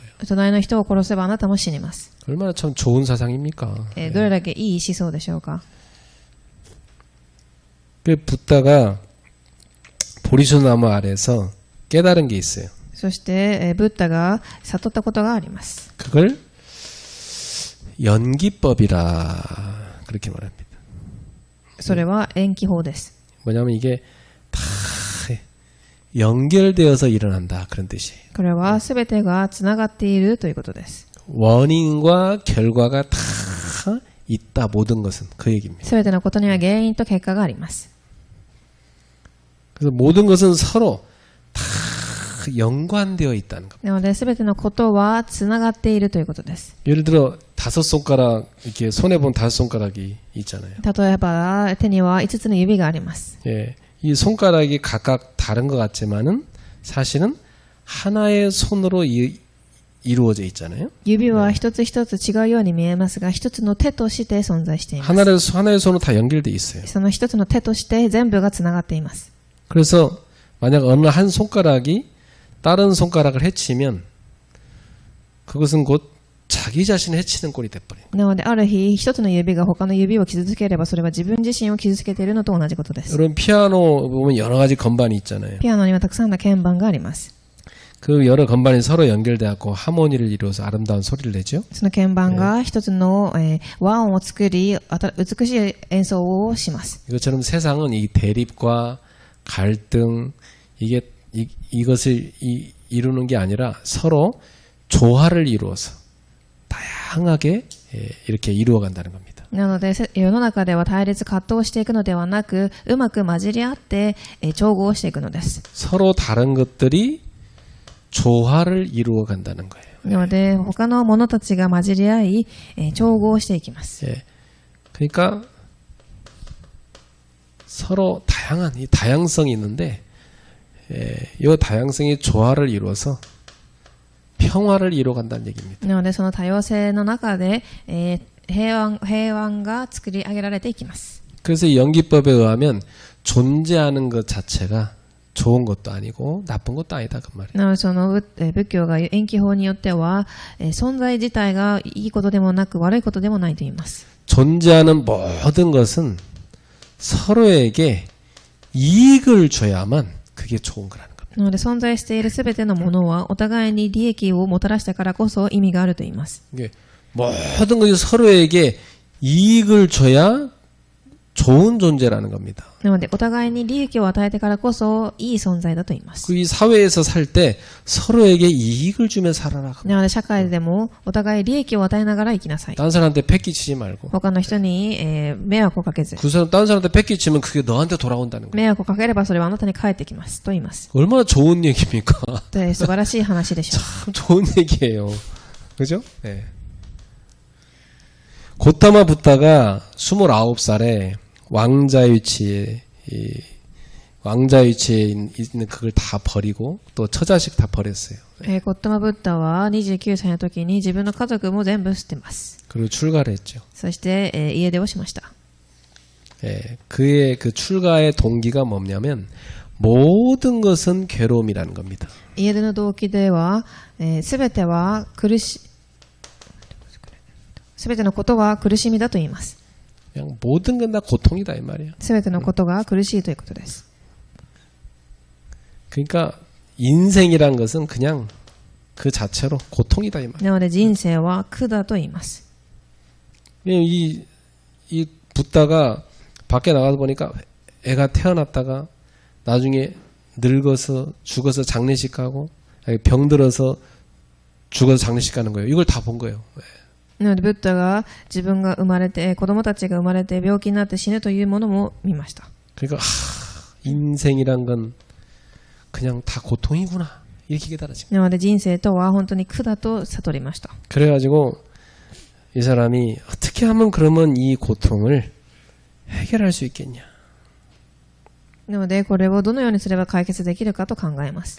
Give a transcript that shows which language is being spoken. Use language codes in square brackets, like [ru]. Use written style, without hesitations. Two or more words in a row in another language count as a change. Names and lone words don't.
[ja] 隣の人を殺せばあなたも死にます。 [ko] 얼마나 참 좋은 사상입니까? [ja] どれだけいい思想でしょうか。 [ko] 그 붓다가 보리수나무 아래서 깨달은 게 있어요. [ja] そして、ブッダが悟ったことがあります。 [ko] 그걸 연기법이라 그렇게 말합니다. [ja] それは延期法です。 [ko] 뭐냐면 이게 다 연결되어서 일어난다 그런 뜻이에요. [ja] これは全てがつながっているということです。 [ko] 원인과 결과가 다 있다 모든 것은 그 얘기입니다. [ja] 全てのことには原因と結果があります。 [ko] 그래서 모든 것은 서로 다 연관되어 있다는 겁니다. [ja] なので全てのことはつながっているということです。 [ko] 예를 들어 5손가락 이렇게 손에 본 5손가락이 있잖아요. [ja] 例えば手には5つの指があります。 [ko] 예, 이 손가락이 각각 다른 것 같지만은 사실은 하나의 손으로 이루어져 있잖아요. [ja] 指は一つ一つ違うように見えますが一つの手として存在しています。 [ko] 하나의 손으로 다 연결돼 있어요. [ja] その一つの手として全部がつながっています。 [ko] 그래서 만약 어느 한 손가락이 다른 손가락을 해치면 그것은 곧 자기 자신을 해치는 꼴이 돼버려요. [ja] なのである日一つの指が他の指を傷つければそれは自分自身を傷つけているのと同じことです。 [ko] 여러분 피아노 보면 여러 가지 건반이 있잖아요. [ja] ピアノにはたくさんの鍵盤があります。 [ko] 그 여러 건반이 서로 연결돼갖고 하모니를 이루어서 아름다운 소리를 내죠. [ja] その鍵盤が一つの、和音を作り美しい演奏をします。 [ko] 이것처럼 세상은 이 대립과 갈등 이것을 이루는 게 아니라 서로 조화를 이루어서 다양하게 이렇게 이루어간다는 겁니다. [ja] なので世の中では対立葛藤していくのではなくうまく混じり合って調合していくのです。 [ko] 서로 다른 것들이 조화를 이루어간다는 거예요. [ja] なので他のものたちが混じり合い調合していきます。 [ko] 예. 그러니까 서로 다양한 이 다양성이 있는데 이 다양성이 조화를 이루어서 평화를 이루어간다는 얘기입니다. [ja] なのでその多様性の中で、平安が作り上げられていきます。 [ko] 그래서 이 연기법에 의하면 존재하는 것 자체가 좋은 것도 아니고 나쁜 것도 아니다 그 말이에요. [ja] なのでその仏教が言う延期法によっては、存在自体がいいことでもなく悪いことでもないと言います。 [ko] 존재하는 모든 것은 서로에게 이익을 줘야만 그게 좋은 거라는 겁니다. [ja] なので存在しているすべてのものはお互いに利益をもたらしたからこそ意味があると言います。 [ko] 이게 모든 것이 서로에게 이익을 줘야 좋은 존재라는 겁니다. [ja] なのでお互いに利益を与えてからこそいい存在だと言います。 [ko] 이 사회에서 살 때 서로에게 이익을 주며 살아라. [ja] なので社会でもお互い利益を与えながら生きなさい。 [ko] 딴 사람한테 패기치지 말고 [ja] 他の人に、迷惑をかけず。 [ko] 그 사람 딴 사람한테 패기치면 그게 너한테 돌아온다는 거예요. [ja] 迷惑をかければそれはあなたに返ってきますと言います。 [ko] 얼마나 좋은 얘기입니까? [ja] で素晴らしい話でしょう。 [ko] 참 좋은 얘기예요. 그죠? 네. 고타마 붓다가 29살에 왕자의 위치에 있는 그걸 다 버리고 또 처자식 다 버렸어요. [ja] ゴッタマブッダは29歳の時に自分の家族も全部捨てます。 [ko] 그리고 출가를 했죠. [ja] そして、家出をしました。 [ko] 그의 그 출가의 동기가 뭐냐면 모든 것은 괴로움이라는 겁니다. [ja] 家出の動機では、すべては苦しすべてのことは苦しみだと言います。 [ko] 그냥 모든 건 다 고통이다 이 말이에요. [ja] すべてのことが苦しいということです。 [ko] 그러니까 인생이란 것은 그냥 그 자체로 고통이다 이 말이에요. [ja] なので人生は苦だと言います。 [ko] 이 붓다가 밖에 나가서 보니까 애가 태어났다가 나중에 늙어서 죽어서 장례식 가고 병들어서 죽어서 장례식 가는 거예요. 이걸 다 본 거예요. [ja] なのでブッダが自分が生まれて子供たちが生まれて病気になって死ぬというものも見ました。 [ko] 그러니까 인생이란 건 그냥 다 고통이구나 이렇게 깨달아진 거예요. [ja] なので人生とは本当に苦だと悟りました。 [ko] 그래가지고 이 사람이 어떻게 하면 그러면 이 고통을 해결할 수 있겠냐. [ja] なのでこれをどのようにすれば解決できるかと考えます。